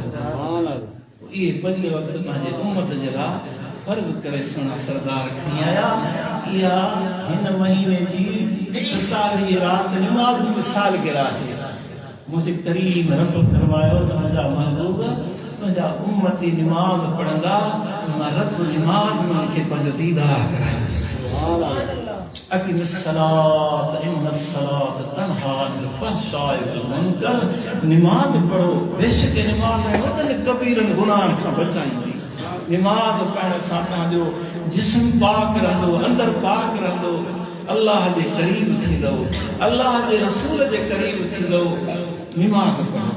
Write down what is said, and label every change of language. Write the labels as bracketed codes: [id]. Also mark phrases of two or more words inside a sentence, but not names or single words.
[sd] इहे 5 वक़्त पंहिंजे उम्मत जे लाइ फर्ज़ करे सुहिणा सरदार खणी आया इहा हिन महीने जी 27 रात निमाज़ जी मिसाल गिरा आहे मुंहिंजे करीम रब फरमायो त मुंहिंजा महबूब तुझा उम्मती नमाज पढ़ंदा मां रब नमाज में उनके पंहिंजो दीदार करायस। [ar] أقم الصلاة إن الصلاة تنهى عن الفحشاء والمنكر. [sd] नमाज पढ़ो, बेशक नमाज में वॾनि कबीरनि गुनाहनि खां बचाईंदी। नमाज पढ़ण सां तव्हांजो जिस्म पाक रहंदो, अंदर पाक रहंदो, अल्लाह जे करीब थींदो, अल्लाह जे रसूल जे करीब थींदो। नमाज पढ़ो।